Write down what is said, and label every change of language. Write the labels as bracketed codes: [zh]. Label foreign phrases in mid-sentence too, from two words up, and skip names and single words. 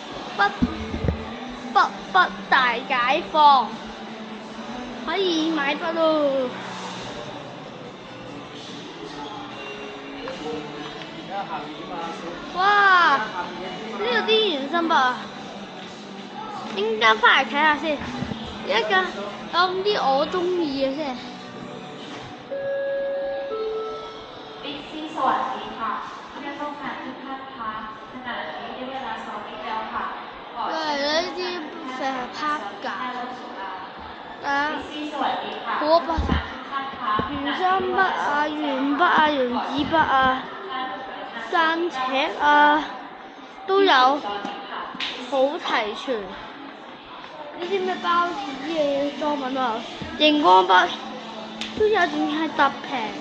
[yue] 筆大解放，可以買筆咯。哇！呢度啲原生筆啊，應該翻嚟睇下先。一陣有啲我中意嘅先。 [th] บิ๊กซี่สวัสดีค่ะเพื่อนร่วมงานทุกท่านคะขณะนี้ได้เวลาซ้อมอีกแล้วค่ะก่อนที่จะ [yue] 呢啲成日拍㗎。 [th] บิ๊กซี่สวัสดีค่ะ [yue] 可筆、 [th] ทุกท่านคะ [yue] 原生筆啊、鉛筆啊、原子筆啊、間尺啊都有，好齊全。呢啲咩包紙嘅裝品啊，熒光筆都有，仲要係特平。